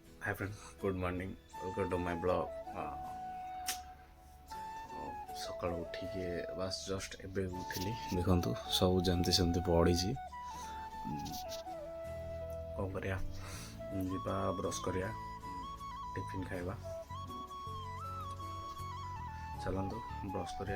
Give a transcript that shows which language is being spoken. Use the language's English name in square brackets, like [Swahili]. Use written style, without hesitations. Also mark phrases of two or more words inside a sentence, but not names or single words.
[English] Hi friends, good morning. Welcome to my blog. [Odia] ସକାଳୁ ଉଠିକି ବାସ୍ ଜଷ୍ଟ ଏବେ ଉଠିଲି। ଦେଖନ୍ତୁ ସବୁ ଯେମିତି ସେମିତି ପଡ଼ିଛି। କ'ଣ କରିବା, ଯିବା ବ୍ରସ୍ କରିବା, ଟିଫିନ୍ ଖାଇବା। ଚାଲନ୍ତୁ ବ୍ରସ୍ କରିବା।